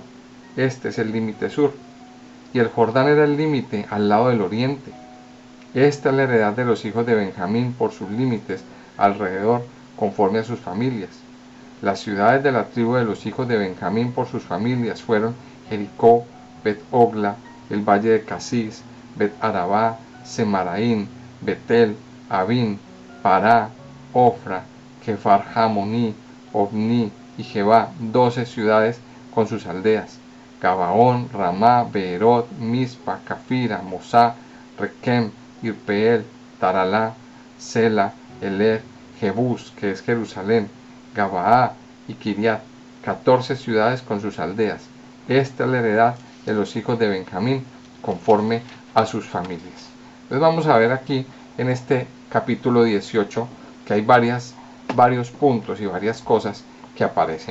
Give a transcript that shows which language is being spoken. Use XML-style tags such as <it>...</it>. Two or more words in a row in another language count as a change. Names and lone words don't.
<es>Este es el límite sur, y el Jordán era el límite al lado del oriente. Esta es la heredad de los hijos de Benjamín por sus límites alrededor, conforme a sus familias. Las ciudades de la tribu de los hijos de Benjamín por sus familias fueron Jericó, Bet-Ogla, el valle de Casís, Bet-Arabá, Semaraín, Betel, Avin, Pará, Ofra, Kefar Jamoní, Ovni y Jebá, 12 ciudades con sus aldeas, Gabaón, Ramá, Beerot, Mispa, Cafira, Mosá, Requem, Irpeel, Taralá, Sela, Eler, Jebús, que es Jerusalén, Gabaá y Kiriat, 14 ciudades con sus aldeas. Esta es la heredad de los hijos de Benjamín conforme a sus familias. Entonces vamos a ver aquí en este capítulo 18 que hay varios puntos y varias cosas que aparecen.</es>